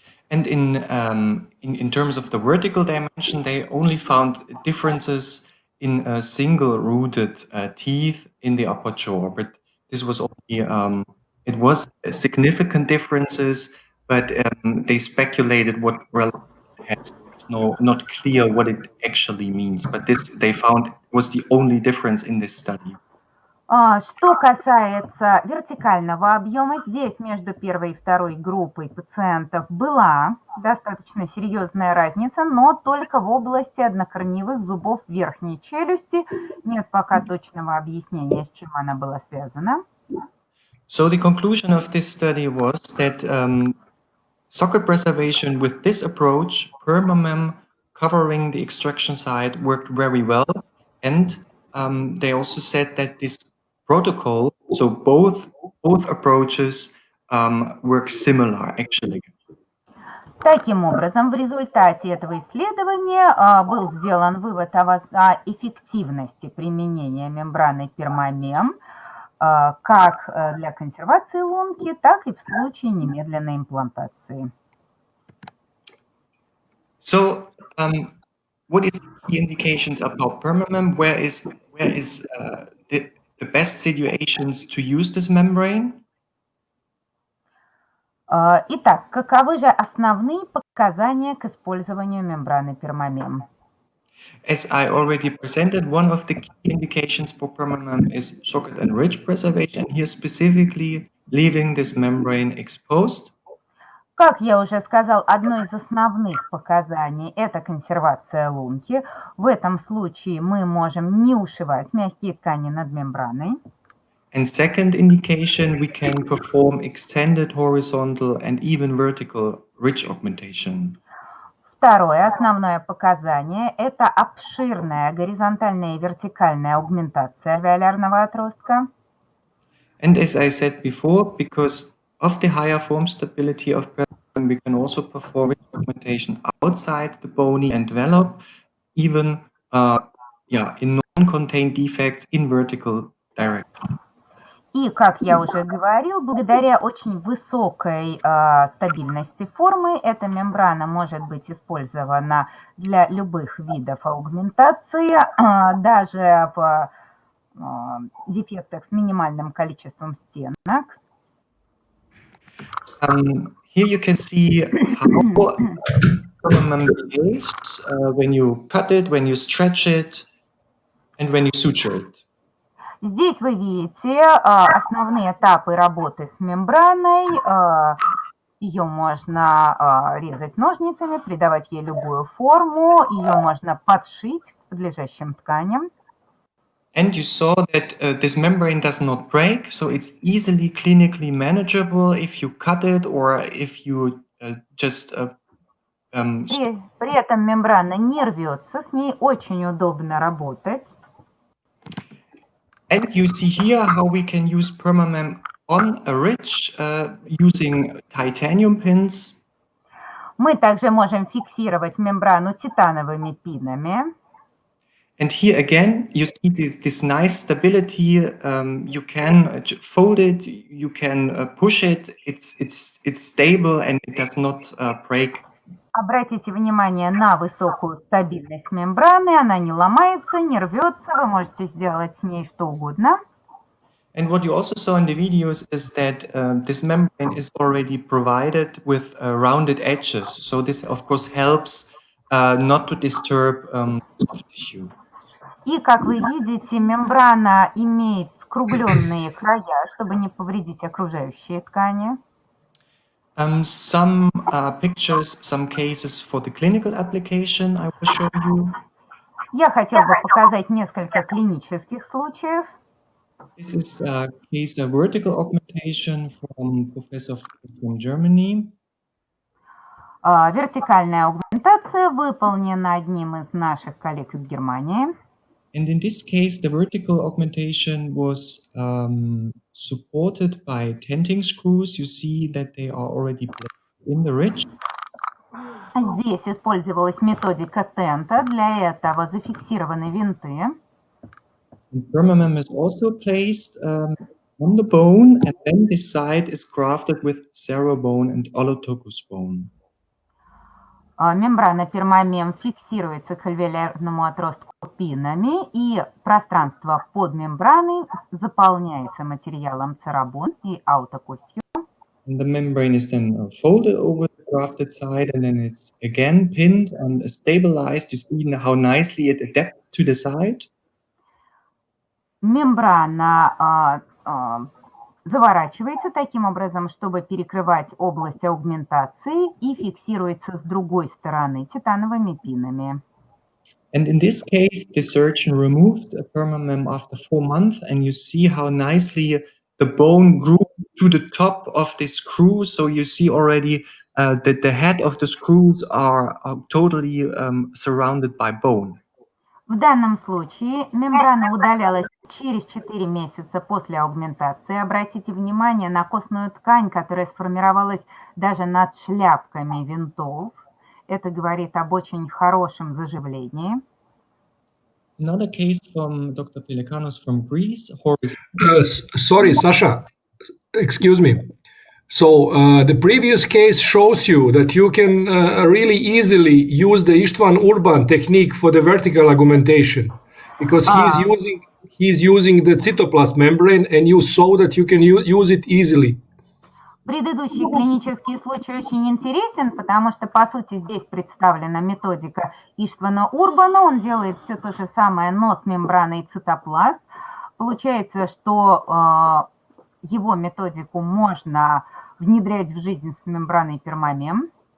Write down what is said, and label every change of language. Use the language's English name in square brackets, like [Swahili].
[English] And in terms of the vertical dimension, they only found differences in single-rooted teeth in the upper jaw, but this was only it was significant differences, but they speculated what relevance it has. It's not clear what it actually means, but this they found was the only difference in this study. [Russian] Что касается вертикального объема, здесь между первой и второй группой пациентов была достаточно серьезная разница, но только в области однокорневых зубов верхней челюсти. Нет пока точного объяснения, с чем она была связана. [English] So the conclusion of this study was that socket preservation with this approach, permamem covering the extraction site, worked very well. And they also said that this protocol, so both approaches work similar actually. [Russian] Таким образом, в результате этого исследования был сделан вывод о эффективности применения мембраны пермамем как для консервации лунки, так и в случае немедленной имплантации. [English] So, what is the indications about permamem? Where is the best situations to use this membrane? [Russian] Итак, каковы же основные показания к использованию мембраны пермамем? [English] As I already presented, one of the key indications for permamem is socket and ridge preservation, here specifically leaving this membrane exposed. [Russian] Как я уже сказал, одно из основных показаний – это консервация лунки. В этом случае мы можем не ушивать мягкие ткани над мембраной. [English] And second indication, we can perform extended horizontal and even vertical ridge augmentation. [Russian] Второе основное показание – это обширная горизонтальная и вертикальная аугментация альвеолярного отростка. [English] And as I said before, because of the higher form stability of permamem, we can also perform ridge augmentation outside the bony envelope, even in non-contained defects in vertical direction. [Russian] И, как я уже говорил, благодаря очень высокой стабильности формы, эта мембрана может быть использована для любых видов аугментации, даже в дефектах с минимальным количеством стенок. [English] Here you can see how permamem behaves when you cut it, when you stretch it, and when you suture it. [Russian] Здесь вы видите основные этапы работы с мембраной. Ее можно резать ножницами, придавать ей любую форму. Ее можно подшить к подлежащим тканям. [English] And you saw that this membrane does not break, so it's easily clinically manageable if you cut it or if you just... [Russian] При этом мембрана не рвется, с ней очень удобно работать. [English] And you see here how we can use permamem on a ridge using titanium pins. [Russian] Мы также можем фиксировать мембрану титановыми пинами. [English] And here again, you see this nice stability. You can fold it, you can push it. It's stable and it does not break. [Russian] Обратите внимание на высокую стабильность мембраны. Она не ломается, не рвется. Вы можете сделать с ней что угодно. [English] And what you also saw in the videos is that this membrane is already provided with rounded edges. So this, of course, helps not to disturb soft tissue. [Russian] И, как вы видите, мембрана имеет скругленные края, чтобы не повредить окружающие ткани. [English] Some pictures, some cases for the clinical application I will show you. [Russian] Я хотел бы показать несколько клинических случаев. [English] This is a case of vertical augmentation from Professor from Germany. [Russian] Вертикальная аугментация выполнена одним из наших коллег из Германии. [English] And in this case, the vertical augmentation was supported by tenting screws. You see that they are already placed in the ridge. [Russian] Здесь использовалась методика тента, для этого зафиксированы винты. [English] And permamem is also placed on the bone, and then this side is grafted with cerabone and olotogus bone. [Russian] Мембрана пермамем фиксируется к альвеолярному отростку пинами, и пространство под мембраной заполняется материалом церабон и аутокостью. [English] And the membrane is then folded over the grafted side, and then it's again pinned and stabilized. You see how nicely it adapts to the side. [Russian] Мембрана заворачивается таким образом, чтобы перекрывать область аугментации, и фиксируется с другой стороны титановыми пинами. [English] And in this case, the surgeon removed a permamem after 4 months, and you see how nicely the bone grew to the top of the screw. So you see already that the head of the screws are totally surrounded by bone. [Russian] В данном случае мембрана удалялась через 4 месяца после аугментации. Обратите внимание на костную ткань, которая сформировалась даже над шляпками винтов. Это говорит об очень хорошем заживлении. [English] Another case from Dr. Pelikanos from Greece. Sorry, Sasha. Excuse me. So the previous case shows you that you can really easily use the Istvan Urban technique for the vertical augmentation, because he's using the cytoplast membrane, and you saw that you can use it easily. [Russian] Предыдущий клинический случай очень интересен, потому что, по сути, здесь представлена методика Иштвана Урбана. Он делает все то же самое, но с мембраной цитопласт. Получается, что его методику можно внедрять в жизнь с мембраной пермамем.